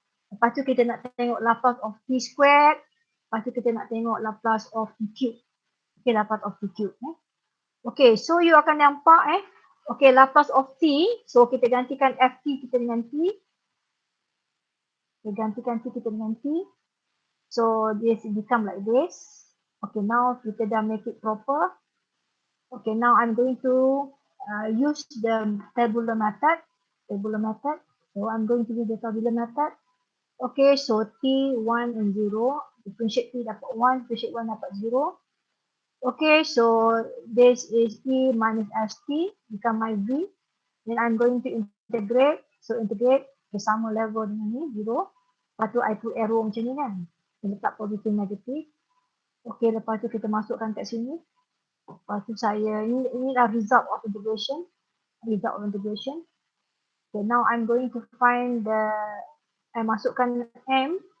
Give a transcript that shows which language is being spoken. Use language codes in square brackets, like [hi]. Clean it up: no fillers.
[ms] Lepas tu kita nak tengok Laplace of T squared. Lepas tu kita nak tengok Laplace of T cube. Okay, Laplace of T cube. Okay, so you akan nampak okay, Laplace of T. So kita gantikan Ft kita dengan T. Kita gantikan T kita dengan T. [en] So this become like this. Okay, now [ms] kita dah [en] make it proper. Okay, now I'm going to use the tabular method. So I'm going to use the tabular method. Okay, so T 1 and 0. Differentiate T [ms] dapat [en] 1, differentiate 1 dapat 0. Okay, so this is E minus ST become my V. Then I'm going to integrate. [ms] So integrate ke sama level dengan ni 0. Lepas tu [en] I put arrow [ms] macam ni kan. Letak positif negatif. Okay, lepas tu kita masukkan kat sini. Lepas tu saya, ini adalah result of integration. [en] Okay, now I'm going to find I [ms] masukkan [en] M.